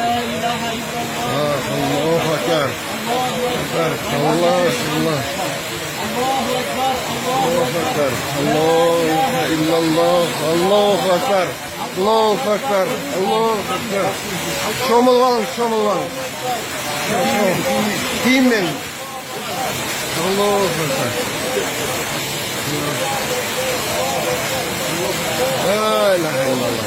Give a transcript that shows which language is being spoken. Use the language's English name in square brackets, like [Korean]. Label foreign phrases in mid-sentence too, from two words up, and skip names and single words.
[Arabic] لا إله إلا الله الله أكبر الله الله. الله أكبر الله أكبر الله إلا الله. الله أكبر الله أكبر الله أكبر. [Turkish] Şomul var. Kim ben? [Arabic] الله أكبر لا إله إلا الله.